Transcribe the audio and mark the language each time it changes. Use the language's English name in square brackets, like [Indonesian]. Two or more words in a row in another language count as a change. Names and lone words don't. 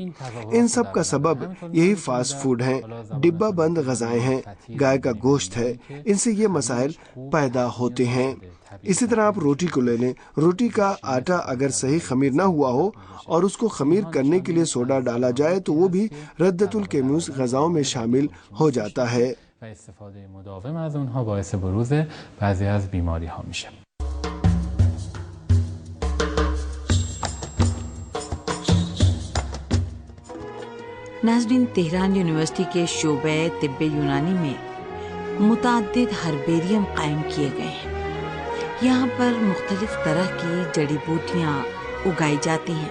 [Urdu] ان سب کا سبب یہی فاسٹ فوڈ ہیں، ڈبہ بند غذائیں ہیں، گائے کا گوشت ہے، ان سے یہ مسائل پیدا ہوتے ہیں۔ اسی طرح آپ روٹی کو لے لیں، روٹی کا آٹا اگر صحیح خمیر نہ ہوا ہو اور اس کو خمیر کرنے کے لیے سوڈا ڈالا جائے تو وہ بھی [Arabic] ردۃ الکیموس [Urdu] غذاؤں میں شامل ہو جاتا ہے۔ [Persian] و استفاده مداوم از اونها باعث بروز بعضی از بیماری ها میشه. [Urdu] ناظرین، تہران یونیورسٹی کے شعبہ طب یونانی میں متعدد ہربیریم قائم کیے گئے ہیں۔ یہاں پر مختلف طرح کی جڑی بوٹیاں اگائی جاتی ہیں۔